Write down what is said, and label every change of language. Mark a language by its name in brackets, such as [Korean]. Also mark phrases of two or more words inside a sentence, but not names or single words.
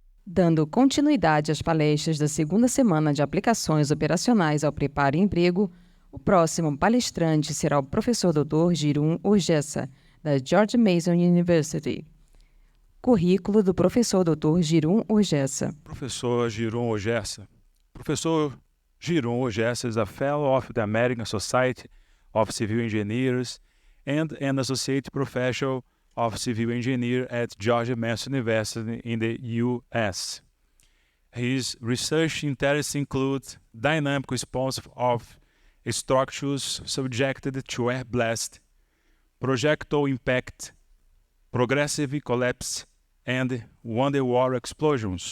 [Portuguese] Dando continuidade às palestras da segunda semana de aplicações operacionais ao preparo e emprego, o próximo palestrante será o professor Dr. Girum Urgessa, da George Mason University. Currículo do professor Dr. Girum Urgessa. Professor Girum Urgessa. [English] Professor Girum Urgessa is a Fellow of the American Society of Civil Engineers and an Associate Professor of Civil Engineer at George Mason University in the U.S. His research interests include dynamic response of structures subjected to air blast, projectile impact, progressive collapse, and underwater explosions.